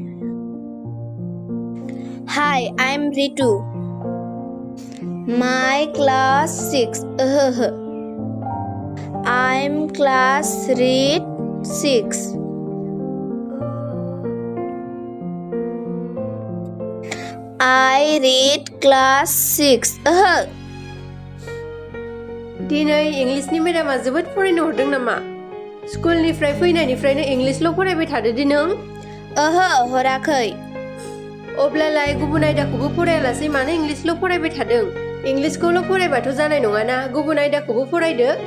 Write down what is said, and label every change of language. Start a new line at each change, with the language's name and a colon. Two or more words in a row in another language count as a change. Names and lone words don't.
English: Hi I'm Ritu My class 6 I'm class read 6 I read class 6
Bodo: दिनै इंलिसनि मेडामा जोबोद फरायनो हरदों नामा स्कुलनिफ्राय फैनायनिफ्रायनो इंलिसल' फरायबाय थादो दि नों ओहो हराखै अब्लालाय गुबुन आयदाखौबो फरायालासै मानो इंलिसल' फरायबाय थादों इंलिसखौल' फरायबाथ' जानाय नङाना गुबुन आयदाखौबो फरायदो